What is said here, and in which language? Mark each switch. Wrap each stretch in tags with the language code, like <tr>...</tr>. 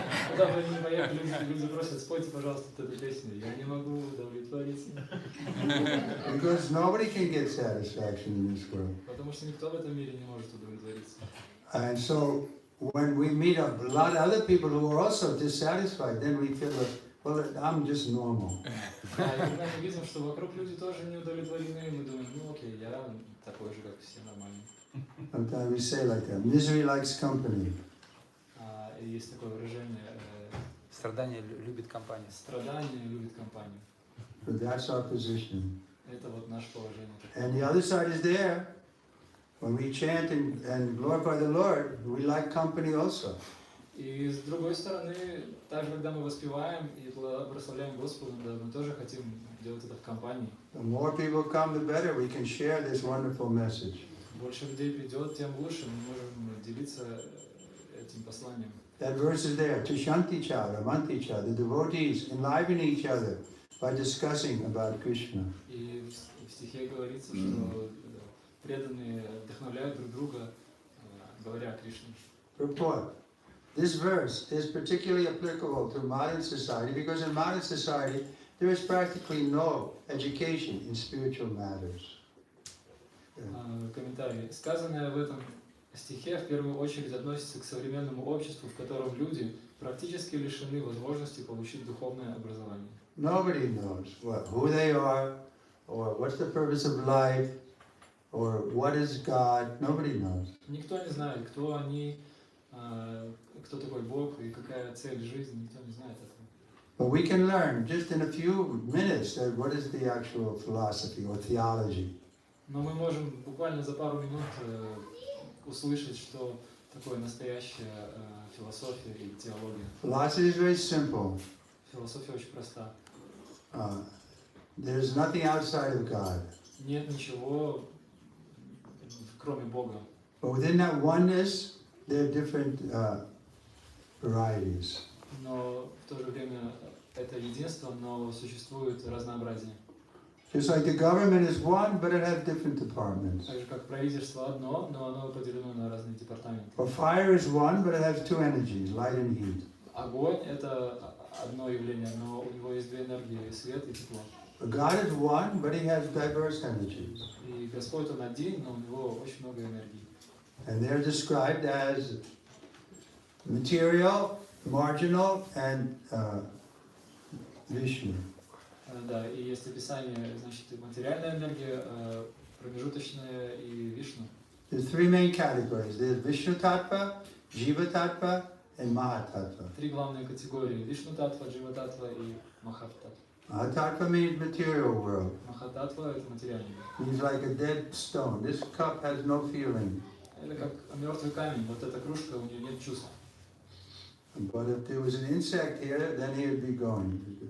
<ru>Куда бы они ни поехали, люди просят, спойте, пожалуйста, эту песню. Я не могу удовлетвориться.</ru> <en>Because nobody can get satisfaction in this world.</en> <ru>Потому что никто в этом мире не может удовлетвориться.</ru> <en>And so when we meet a lot of other people who are also dissatisfied, then we feel like, well, I'm just normal.</en> <ru>А и когда мы видим, что вокруг люди тоже не удовлетворены, мы думаем, ну окей, я такой же, как все, нормальный.</ru> <en>Sometimes we say like that, misery likes company.</en> <ru>И есть такое выражение, Страдание любит компания. страдание любит компанию.</ru> <en>But that's our position.</en> <ru>Это вот наше положение.</ru> <en>And the other side is there. When we chant and glorify the Lord, we like company also.</en> <ru>И с другой стороны, также когда мы воспеваем и прославляем Господа, да, мы тоже хотим делать это в компании.</ru> <en>The more people come, the better. We can share this wonderful message.</en> <ru>Больше людей придет, тем лучше. Мы можем делиться этим посланием.</ru> <en>That verse is there. Tushanticha, Ramanticha, the devotees enliven each other by discussing about Krishna.</en> <ru>И в стихе говорится, что преданные вдохновляют друг друга, говоря о Кришне.</ru> <en>Purport. This verse is particularly applicable to modern society because in modern society there is practically no education in spiritual matters.</en> <ru>Комментарий. Сказанное в этом стихе в первую очередь относится к современному обществу, в котором люди практически лишены возможности получить духовное образование.</ru> <en>Nobody knows who they are, or what's the purpose of life, or what is God. Nobody knows.</en> <ru>Никто не знает, кто они, кто такой Бог и какая цель жизни. Никто не знает этого.</ru> <en>But we can learn just in a few minutes that what is the actual philosophy or theology.</en> <ru>Но мы можем буквально за пару минут услышать, что такое настоящая философия и теология.</ru> <en>Philosophy is very simple.</en> <ru>Философия очень проста.</ru> <en>There's nothing outside of God.</en> <ru>Нет ничего, кроме Бога.</ru> <en>But within that oneness, there are different varieties.</en> <ru>Но в то же время это единство, но существует разнообразие.</ru> <en>Just like the government is one, but it has different departments.</en> <ru>Так же как правительство одно, но оно поделено на разные департаменты.</ru> <en>Or fire is one, but it has two energies, light and heat.</en> <ru>Огонь — это одно явление, но у него есть две энергии — свет и тепло.</ru> <en>But God is one, but He has diverse energies.</en> <ru>И Господь Он один, но у него очень много энергий.</ru> <en>And they're described as material, marginal, and Vishnu.</en> <ru>Да, и есть описание, значит, материальная энергия, промежуточная и Вишну.</ru> <en>There's three main categories. There's Vishnu Tattva, Jiva Tattva, and Mahatattva.</en> <ru>Три главные категории: Вишну Татва, Джива Татва и Махат Татва.</ru> <en>Mahatattva means material world.</en> <ru>Махат Татва — это материальный.</ru> <en>He's like a dead stone. This cup has no feeling.</en> <ru>Это как мертвый камень, вот эта кружка, у нее нет чувств.</ru> <en>But if there was an insect here, then he would be gone.</en>